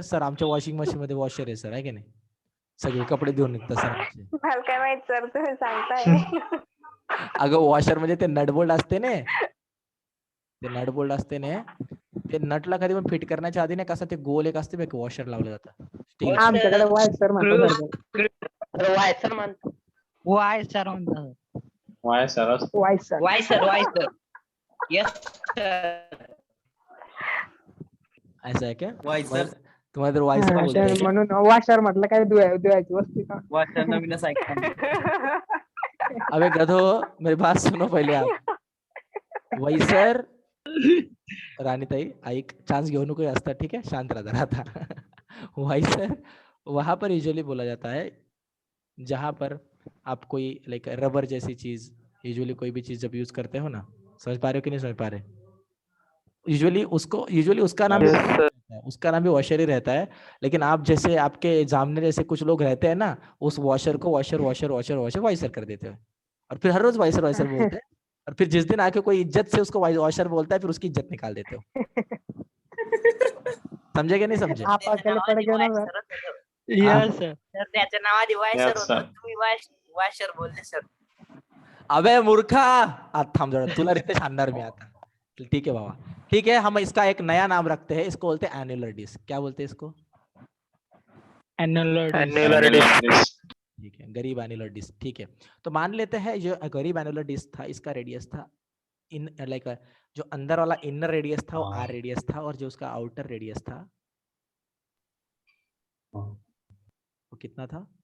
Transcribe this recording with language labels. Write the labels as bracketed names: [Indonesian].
[Marathi] Sir आमच्या washing machine मध्ये washer आहे सर, आहे की नाही? सगळे कपडे धुवून निघतात सर आमचे. मला काय माहित सर, तुम्ही सांगताय. अगं वॉशर म्हणजे ते नट बोल्ट असते ने, ते नट बोल्ट असते ने, ते नटला कधी पण फिट करण्याच्या आधी नाही कसं ते गोल एक असते बघ वॉशर लावलं जातं स्टील. आमच्याकडे वायसर वायसर म्हणतात. [English] Y sir [Marathi] म्हणतात. Y sir असतो. [English] Y sir. Yes sir. [Hindi] ऐसा है क्या? [English] Why sir? [Hindi] तुम्हारे इधर वाइसर बोलते हैं क्या? [Marathi] म्हणून वॉशर म्हटलं काय धुवायची वस्तू का? Water नवीनच ऐकतो. [Hindi] अबे गधो, मेरी बात सुनो पहले आप. [Marathi] वाइसर, रानीताई ऐक, चांस घेऊ नको असता, [Hindi] ठीक है? [Marathi] शांत रहा जरा था. [Hindi] वाइसर वहां पर यूजुअली बोला जाता है जहां पर आप कोई लाइक रबर जैसी चीज, यूजुअली कोई भी चीज जब यूज करते हो ना, समझ पा रहे हो कि नहीं समझ पा रहे? यूजुअली उसका नाम [English] Yes, sir. [Hindi] उसका नाम भी वॉशर ही रहता है, लेकिन आप जैसे आपके सामने जैसे कुछ लोग रहते हैं ना, उस वॉशर को वॉशर वाइसर कर देते हैं, और फिर हर रोज वाइसर बोलते हैं, और फिर जिस दिन आके कोई इज्जत से उसको वॉशर बोलता है, फिर उसकी इज्जत निकाल देते हो. समझे कि नहीं समझे? आप अकेले पड़ गए ना सर. [English] Yes, sir. [Marathi] तर त्याच्या नावाने वायसर [English] Yes, sir. [Marathi] होतं, तुम्ही वायसर बोलले सर. अबे मूर्खा, थांब जरा, तुला रितेश आणणार मी आता. [Hindi] ठीक है बाबा, ठीक है, हम इसका एक नया नाम रखते हैं, इसको बोलते हैं एन्युलर डिस्क. क्या बोलते हैं इसको? [English] Annular Annular disc. Disc. [Hindi] ठीक है, गरीब एन्युलर डिस्क. ठीक है, तो मान लेते हैं जो गरीब एन्युलर डिस्क था, इसका रेडियस था इन लाइक जो अंदर वाला इनर रेडियस था वो आर रेडियस था, और जो उसका आउटर रेडियस था वो कितना था?